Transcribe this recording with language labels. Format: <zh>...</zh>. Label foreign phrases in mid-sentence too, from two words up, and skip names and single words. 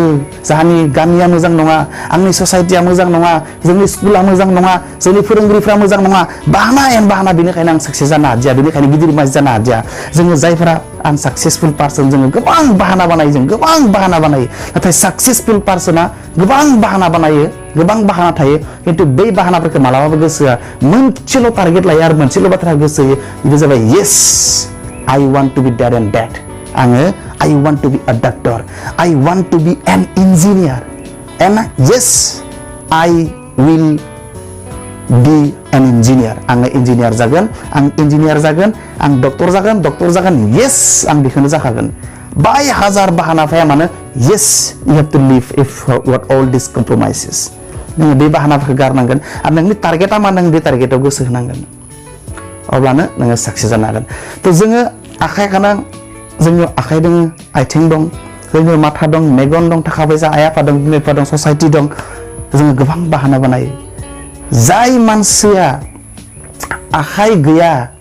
<brx>जाहानि गामिया मोजां नङा आंनि ससाइटिया मोजां नङा जोंनि स्कुला मोजां नङा जोंनि फोरोंगिरिफ्रा मोजां नङा बाहाना बेनिखायनो आं साक्सेस जानो हादिया बेनिखायनो गिदिर मानसि जानो हादिया जोङो जायफोरा</brx> <en>unsuccessful person</en> <brx>जोङो गोबां बाहाना बानायो नाथाय</brx> <en>successful person</en> <brx>गोबां बाहाना थायो खिन्थु बै बाहानाफोरखौ मालाबाबो गोसोआ मोनसेल' टारगेट लायो आरो मोनसेल' बाथ्रा गोसो होयो बेनो जाबाय</brx> <en>yes I want to be that and that I want to be a doctor I want to be an engineer and yes I will be an engineer</en> <brx>आं engineer जागोन आं doctor जागोन</brx> <en>yes</en> <brx>आं बेखौनो जाखागोन बाय हाजार बाहाना फाया मानो</brx> <en>yes you have to live if what all these compromises</en> <brx>नोङो बे बाहानाफोरखौ गारनांगोन आरो नोंनि टारगेटआ मा नों बे टारगेटआव गोसो होनांगोन अब्लानो नोङो साक्सेस जानो हागोन थ' जोङो जोंनियाव आखाइ दङ आथिं दं जोंनियाव माथा दं मेगन दं थाखा फैसा आइ आफा दं बिमा बिफा दं ससाइटि दं जोङो गोबां बाहाना बानायो जाय मानसिया आखाइ गैया</brx>